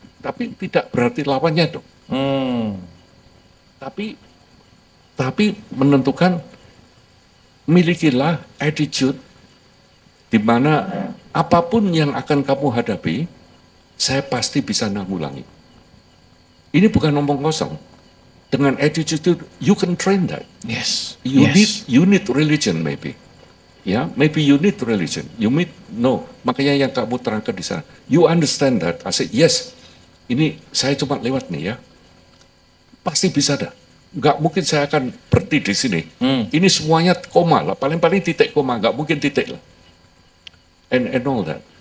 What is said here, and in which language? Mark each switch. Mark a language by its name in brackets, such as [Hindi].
[Indonesian] Tapi tidak berarti lawannya dong. Tapi menentukan milikilah attitude di mana apapun yang akan kamu hadapi, saya pasti bisa nanggulangi. Ini bukan omong kosong. Dengan attitude itu, [English] you can train that. Yes. You need religion maybe. Ya, maybe you need religion. [Indonesian] Makanya yang kamu terangkan di sana. [English] You understand that. I said, yes. [Indonesian] Ini saya cuma lewat nih ya. Pasti bisa dah. Nggak mungkin saya akan berhenti di sini. Ini semuanya koma lah. Paling-paling titik koma. Nggak mungkin titik lah. [English] And all that.